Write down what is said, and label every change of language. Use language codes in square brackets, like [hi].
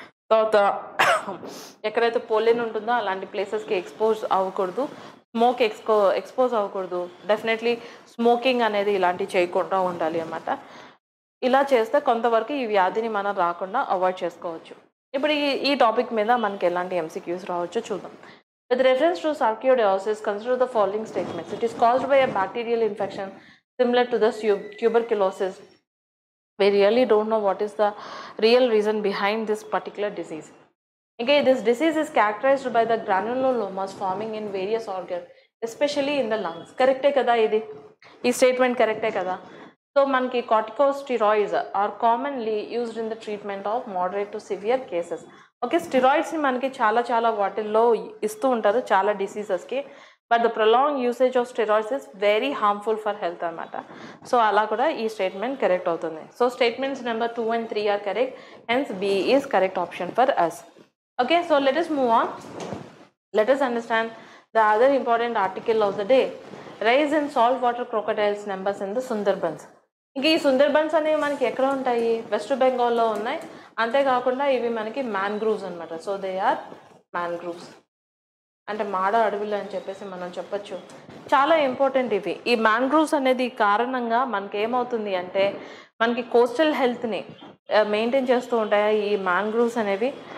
[te] తర్వాత ఎక్కడైతే పోలెన్ ఉంటుందో అలాంటి ప్లేసెస్కి ఎక్స్పోజ్ అవ్వకూడదు, స్మోక్ ఎక్స్పోజ్ అవ్వకూడదు. డెఫినెట్లీ స్మోకింగ్ అనేది ఇలాంటివి చేయకుండా ఉండాలి అన్నమాట. ఇలా చేస్తే కొంతవరకు ఈ వ్యాధిని మనం రాకుండా అవాయిడ్ చేసుకోవచ్చు. ఇప్పుడు ఈ టాపిక్ మీద మనకి ఎలాంటి ఎంసీక్యూస్ రావచ్చు చూద్దాం. [en] With reference to sarcoidosis, consider the following statements. It is caused by a bacterial infection similar to the tuberculosis. We really don't know what is the real reason behind this particular disease. Okay, this disease is characterized by the granulomas forming in various organs, especially in the lungs. Correct [te] kada idi? [en] This statement correct kada? So, manki corticosteroids are commonly used in the treatment of moderate to severe cases. [te] Okay, స్టిరాయిడ్స్ని మనకి చాలా వాటిల్లో ఇస్తూ ఉంటారు చాలా డిసీజెస్కి. [en] but the prolong usage of steroids is very harmful for health [te] అనమాట. So అలా కూడా ఈ స్టేట్మెంట్ కరెక్ట్ అవుతుంది. [en] So statements number 2 and 3 are correct, hence B is correct option for us. Okay, so let us move on. Let us understand the other important article of the day. Rise in saltwater crocodiles numbers in the Sundarbans. [te] ఇంక ఈ సుందర్బన్స్ అనేవి మనకి ఎక్కడ ఉంటాయి? West బెంగాల్లో ఉన్నాయి. అంతేకాకుండా ఇవి మనకి మ్యాన్గ్రూవ్స్ అనమాట. [en] so they are mangroves [te] అంటే మాడ అడవులు అని చెప్పేసి మనం చెప్పచ్చు. చాలా ఇంపార్టెంట్ ఇవి. ఈ మ్యాన్గ్రూవ్స్ అనేది కారణంగా మనకి ఏమవుతుంది అంటే మనకి కోస్టల్ హెల్త్ని మెయింటైన్ చేస్తూ ఉంటాయి ఈ మ్యాన్గ్రూవ్స్ అనేవి.